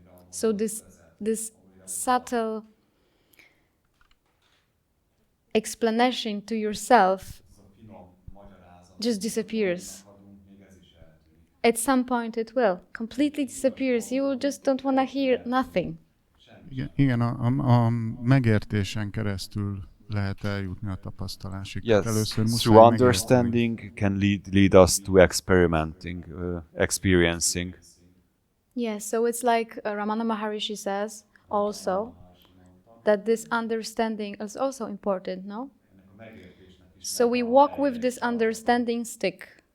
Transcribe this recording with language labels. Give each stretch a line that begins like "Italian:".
English: So this subtle explanation to yourself just disappears. At some point it will completely disappears. You just don't want to hear nothing.
Hungarian: Igen, a megértésen keresztül lehet eljutni a tapasztalásig. Tehát
English: Yes,
Hungarian: először muszáj
English: through
Hungarian: megérteni.
English: understanding can lead us to experimenting, experiencing. Yes, so it's like Ramana Maharishi says also that this understanding is also important, no? So we walk with this understanding stick.